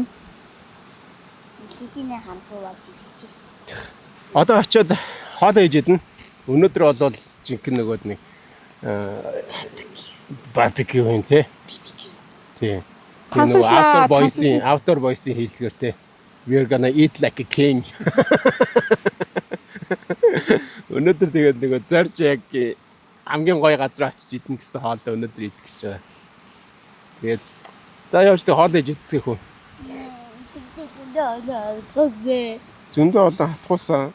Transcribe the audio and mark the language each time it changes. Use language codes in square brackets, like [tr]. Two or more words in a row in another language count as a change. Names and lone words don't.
[mn] Хэдийнэ харахгүй болж ирж байна. Одоо очиод хоол хийж идэнэ. Өнөөдөр бол жинхэнэ нөгөөд нэг барбекю юм тий. Тий. [en] Outdoor voice- [mn] ийн хэлдгээр тий. [en] We're gonna eat like a king. [mn] Өнөөдөр тэгээд нөгөө зорж яг хамгийн гоё газар очиж идэх гэсэн хоолоо өнөөдөр идэх гэж байгаа. Тэгээд за явж тэг хоол хийж идцгээх үү? Зөндөө олон хатгуулсан.